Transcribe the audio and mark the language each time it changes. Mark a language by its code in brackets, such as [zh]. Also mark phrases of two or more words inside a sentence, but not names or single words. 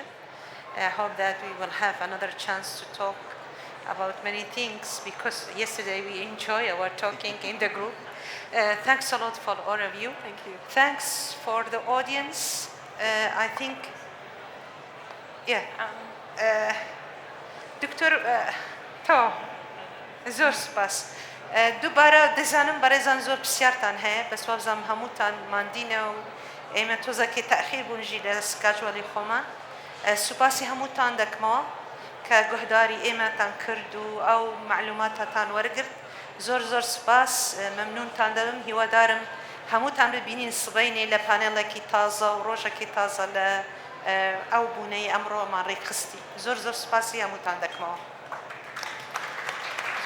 [en] I hope that we will have another chance to talk about many things because yesterday we enjoy our talking in the group. Thanks a lot for all of you. Thank you. Thanks for the audience. I think, yeah. Dr. [ckb] زۆر سپاس دووبارە دەزانم بەڕێزان زۆر پرسیارتان هەیە بەس وابزانم هەمووتان ماندینە و ئێمە تۆزەکەی تەخیر بوونژی لە سکاجوەڵی خۆمان سوپاسی هەمووتان دەکەمەوە کە گوهداری ئێمەتان کرد و ئەو معلوماتتان وەرگرت زۆر زۆر سپاس مەمنونتان دەبم هیوادارم هەمووتان ببینین سبەینێ لە پانێڵێکی تازە و ڕۆژێکی تازە لە ئەو بوونەی ئەمڕۆمان ڕێکخستی زۆر زۆر سپاسی هەمووتان دەکەمەوە.